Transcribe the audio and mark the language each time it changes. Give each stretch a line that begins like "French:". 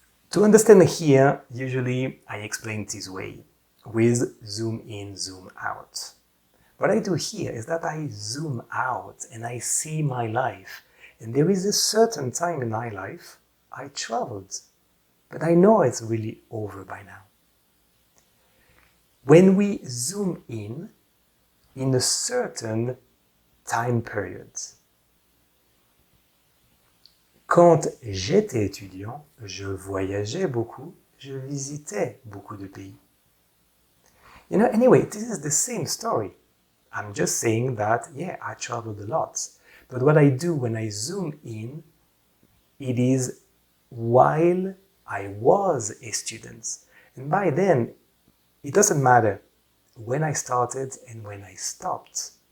English: To understand here, usually I explain this way with zoom in, zoom out. What I do here is that I zoom out and I see my life. And there is a certain time in my life I traveled, but I know it's really over by now. When we zoom in a certain time period,
French: quand j'étais étudiant, je voyageais beaucoup, je visitais beaucoup de pays.
English: You know, anyway, this is the same story. I'm just saying that, yeah, I traveled a lot. But what I do when I zoom in, it is while I was a student. And by then, it doesn't matter when I started and when I stopped.